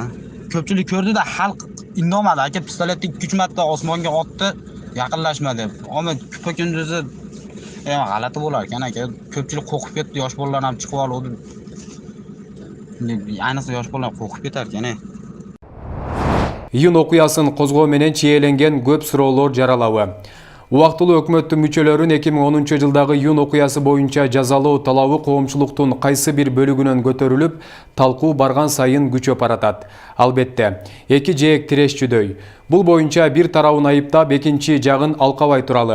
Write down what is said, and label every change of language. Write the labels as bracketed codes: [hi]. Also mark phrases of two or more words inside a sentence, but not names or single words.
[uz] Ko'pchilik ko'rdi-da, xalq indomadi aka, pistoletni 2 marta osmonga otdi, yaqinlashma deb. Ammo kupa kunduzi g'alati bo'lar ekan aka. Ko'pchilik qo'rqib ketdi, yosh bolalar ham chiqib oldi. Ayniqsa yosh bolalar qo'rqib ketar ekan. [ky] Iyun окуясын козгоо менен чиеленген көп суроолор жаралабы. Убактылуу өкмөттүн мүчөлөрүн 2010 жылдагы iyun окуясы боюнча жазалоо талабы коомчулуктун кайсы бир бөлүгүнөн көтөрүлүп, талкуу барган сайын күчөп баратат. Албетте, эки жээк тирешчүдөй. Бул боюнча бир тарабын айыптап, экинчи жагын алкабай туралы.